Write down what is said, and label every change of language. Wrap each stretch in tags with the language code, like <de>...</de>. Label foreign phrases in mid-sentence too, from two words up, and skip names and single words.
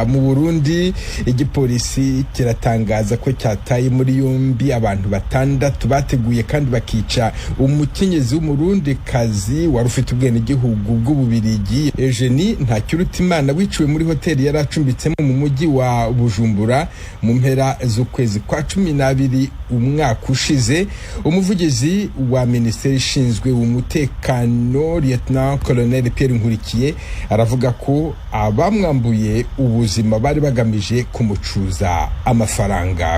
<rw>Mu Burundi igipolisi kiratangaza ko cyataye muri yombi abantu 6 bateguye kandi bakica umukenyezi w'umurundi kazi wari ufite ubwene gihugu bw'Ububirigi, Eugenie Ntakirutimana, wiciwe muri hoteli yari acumbitsemo mu mujyi wa Bujumbura mu mpera z'ukwezi kwa 12 umwaka ushize. Umuvugizi wa Minisiteri ishinzwe umutekano Lieutenant Colonel Pierre Nkurikiye aravuga ko abamwambuye ubuzima bari bagamije kumucuza amafaranga.</rw>